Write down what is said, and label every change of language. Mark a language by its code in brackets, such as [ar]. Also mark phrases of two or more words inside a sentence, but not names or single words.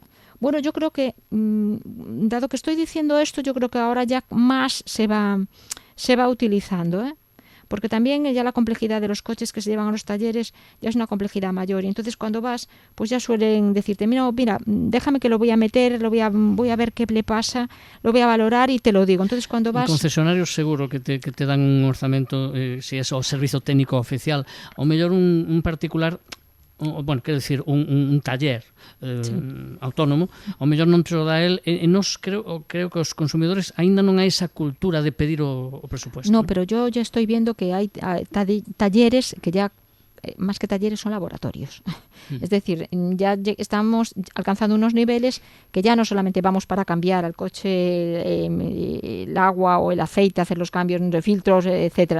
[es] Bueno, yo creo que, dado que estoy diciendo esto, yo creo que ahora ya más se va utilizando, porque también ya la complejidad de los coches que se llevan a los talleres ya es una complejidad mayor. Y entonces cuando vas, pues ya suelen decirte, mira, déjame que lo voy a meter, voy a ver qué le pasa, lo voy a valorar y te lo digo. Entonces cuando vas... [gl] En concesionarios seguro que te dan un orzamento, si é o servizo técnico oficial, ou mellor un particular... bueno, quero dicir, un taller autónomo, ao mellor non te o dá el, e nos creo que os consumidores aínda non hai esa cultura de pedir o presupuesto. [es] No, pero yo ya estoy viendo que hay talleres que ya, más que talleres, son laboratorios. Es decir, ya estamos alcanzando unos niveles que ya no solamente vamos para cambiar al coche el agua o el aceite, hacer los cambios de filtros, etcétera.